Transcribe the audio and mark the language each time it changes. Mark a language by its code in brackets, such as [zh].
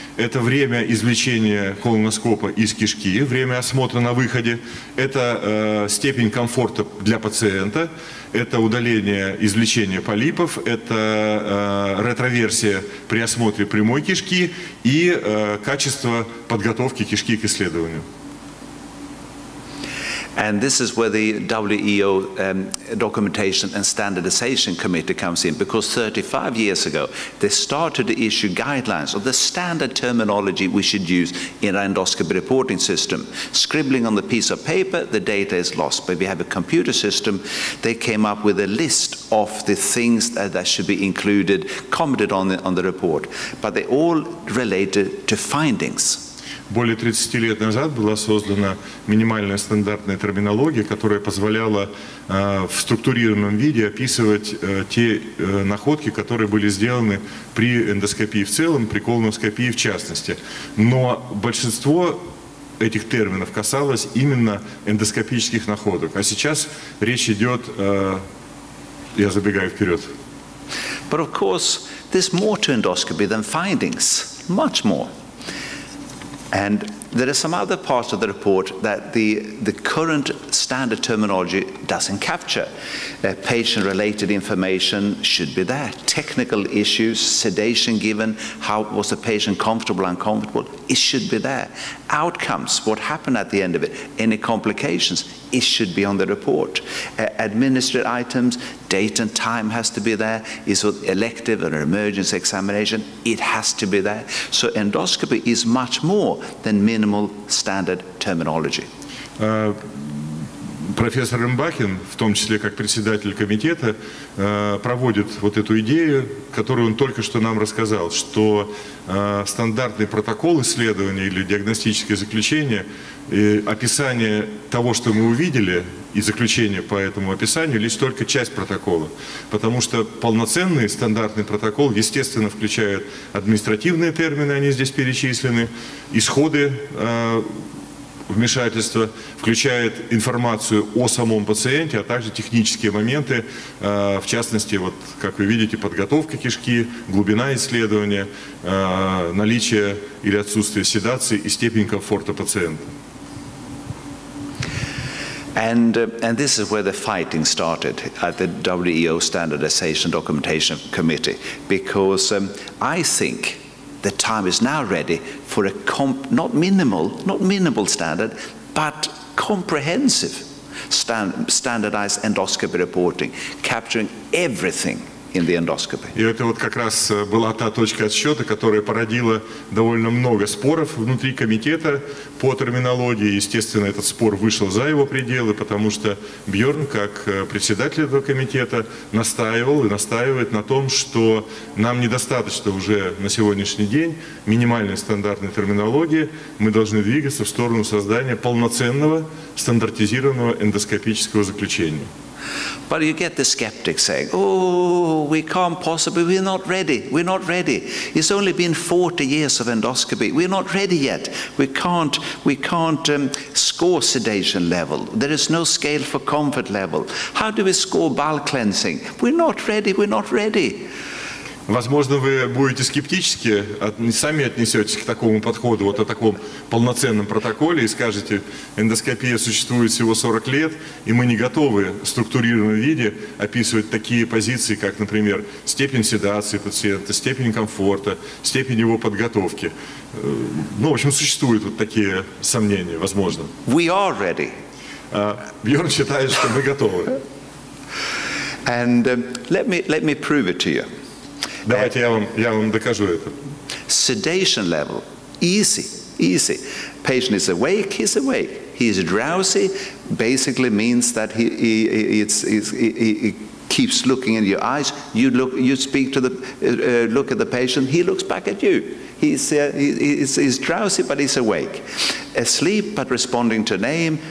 [ru] это время извлечения колоноскопа из кишки, время осмотра на выходе, это степень комфорта для пациента, это удаление, извлечение полипов, это ретроверсия при осмотре прямой кишки и качество подготовки кишки к исследованию. [en] And this is where the WEO Documentation and Standardization Committee comes in, because 35 years ago they started to issue guidelines of the standard terminology we should use in our endoscopy reporting system. Scribbling on the piece of paper, the data is lost. But if you have a computer system, they came up with a list of the things that should be included, commented on the report. But they all related to findings. [ru] Более 30 лет назад была создана минимальная стандартная терминология, которая позволяла в структурированном виде описывать те находки, которые были сделаны при эндоскопии в целом, при колоноскопии в частности. Но большинство этих терминов касалось именно эндоскопических находок. А сейчас речь идет, я забегаю вперед. [en] But of course, there's more to endoscopy than findings, much more. And there are some other parts of the report that the current standard terminology doesn't capture. Patient-related information should be there. Technical issues, sedation given, how was the patient comfortable, uncomfortable, it should be there. Outcomes, what happened at the end of it, any complications, it should be on the report. Administered items, date and time has to be there. Is it elective or emergency examination? It has to be there. So endoscopy is much more than minimal standard terminology. [ru] Профессор Рембакен, в том числе как председатель комитета, проводит вот эту идею, которую он только что нам рассказал, что стандартный протокол исследования или диагностическое заключение, описание того, что мы увидели, и заключение по этому описанию лишь только часть протокола. Потому что полноценный стандартный протокол, естественно, включает административные термины, они здесь перечислены, исходы вмешательства, включает информацию о самом пациенте, а также технические моменты, в частности, вот, как вы видите, подготовка кишки, глубина исследования, наличие или отсутствие седации и степень комфорта пациента. [en] And this is where the fighting started at the WEO Standardization Documentation Committee, because I think the time is now ready for a not minimal standard, but comprehensive standardized endoscopy reporting, capturing everything in the endoscopy. [ru] И это вот как раз была та точка отсчета, которая породила довольно много споров внутри комитета по терминологии. Естественно, этот спор вышел за его пределы, потому что Бьорн, как председатель этого комитета, настаивал и настаивает на том, что нам недостаточно уже на сегодняшний день минимальной стандартной терминологии. Мы должны двигаться в сторону создания полноценного стандартизированного эндоскопического заключения. [en] But you get the skeptics saying, oh, we can't possibly, we're not ready. It's only been 40 years of endoscopy. We're not ready yet. We can't score sedation level. There is no scale for comfort level. How do we score bowel cleansing? We're not ready. [ru] Возможно, вы будете скептически, сами отнесетесь к такому подходу, вот о таком полноценном протоколе и скажете, эндоскопия существует всего 40 лет, и мы не готовы в структурированном виде описывать такие позиции, как, например, степень седации пациента, степень комфорта, степень его подготовки. Ну, в общем, существуют вот такие сомнения, возможно. [en] We are ready. [ru] Бьорн считает, что мы готовы. [en] And let me prove it to you. [ru] Давайте я вам докажу это. [en] Sedation level, easy. Patient is awake, he's awake. He is drowsy, basically means that he keeps looking in your eyes. You speak to look at the patient, he looks back at you. He's drowsy, but he's awake. Asleep, but responding to name.